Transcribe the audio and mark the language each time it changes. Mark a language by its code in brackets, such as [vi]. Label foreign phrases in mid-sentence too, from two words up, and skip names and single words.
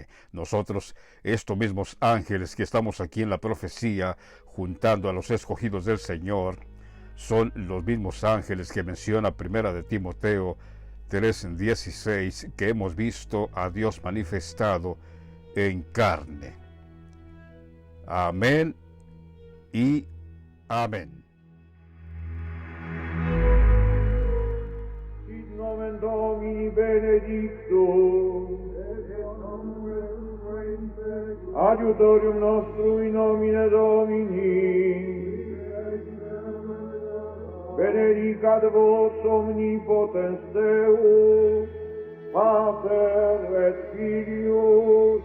[es] Nosotros, estos mismos ángeles que estamos aquí en la profecía, juntando a los escogidos del Señor, son los mismos ángeles que menciona Primera de Timoteo 3:16, que hemos visto a Dios manifestado en carne. Amén y amén. [la] Sit nomen Domini benedictum, adiutorium nostrum in nomine Domini, benedicat vos omnipotens Deus, Pater et Filius